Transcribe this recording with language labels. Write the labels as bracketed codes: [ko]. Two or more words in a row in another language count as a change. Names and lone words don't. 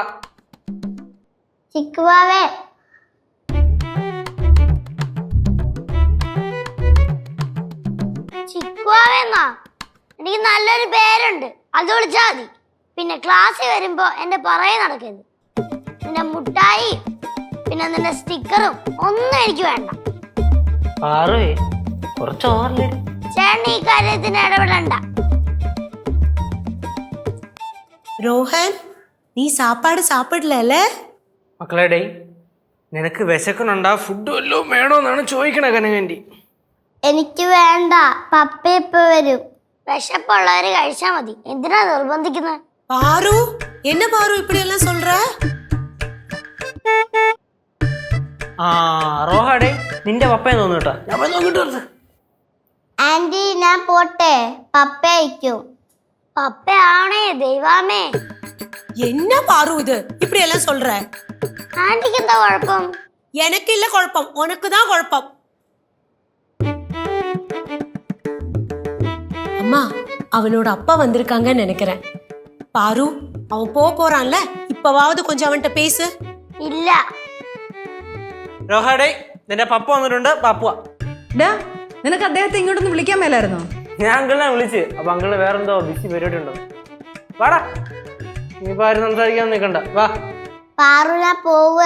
[ml] ചിക്കുവാവേ, ചിക്കുവാവേന്നാ എനിക്ക് നല്ലൊരു പേരുണ്ട്, അത് വിളിച്ചാ മതി. പിന്നെ ക്ലാസ്സിൽ വരുമ്പോ എന്റെ പറയ നടക്കരുത്. നിന്റെ മുട്ടായി പിന്നെ നിന്റെ സ്റ്റിക്കറും ഒന്നും എനിക്ക് വേണ്ട. ചേട്ടൻ ഈ കാര്യത്തിന് ഇടപെടണ്ട. [ta] ரோஹன், நீ சாப்பாடு சாப்பிடல? [ml] മക്കളെ നിനക്ക് വിശക്കണുണ്ടാ? ഫുഡ് വല്ലതും വേണോന്നാണ് ചോദിക്കണേ കനകേണ്ടി. എനിക്ക് വേണ്ട, പപ്പ ഇപ്പൊ വരും. വിശപ്പുള്ളവര് കഴിച്ചാ മതി, എന്തിനാ നിർബന്ധിക്കുന്നത്? പാറു, [ta] என்ன பாரு இப்படி எல்லாம் சொல்ற? [ml] റോഹാടേ നിന്റെ പപ്പയെ തോന്നുട്ടാ. ഞാൻ പോയി നോക്കിട്ട് വരട്ടെ. ആന്റി ഞാൻ പോട്ടെ, പപ്പ അയക്കും. പപ്പയാണേ ദൈവമേ. [ta] என்ன பாரு இது இப்படி எல்லாம் சொல்ற? [ml] ആന്റിക്ക് എന്താ കുഴപ്പം? [ta] எனக்கு இல்ல குழப்பம், உனக்கு தான் குழப்பம். அம்மா, அவனோட அப்பா வந்திருக்காங்கன்னு நினைக்கிறேன். பாரு, அவன் போறான்ல, இப்பவாவது கொஞ்சம் அவன்கிட்ட பேசு. [ml] ഇല്ല. റോഹാടേ നിന്റെ പപ്പ വന്നിട്ടുണ്ട്. പപ്പുവാ. നിനക്ക് അദ്ദേഹത്തെ ഇങ്ങോട്ടൊന്ന് വിളിക്കാൻ മേലായിരുന്നോ? ഞാൻ അങ്കിളിനെ വിളിച്ച്. അപ്പൊ അങ്കിള് വേറെന്തോ ബിസി പരിപാടി ഉണ്ടോ? വാടാ, നീ ആരും സംസാരിക്കാൻ നിൽക്കണ്ട, വാ. പാറു ഞാൻ പോവുക.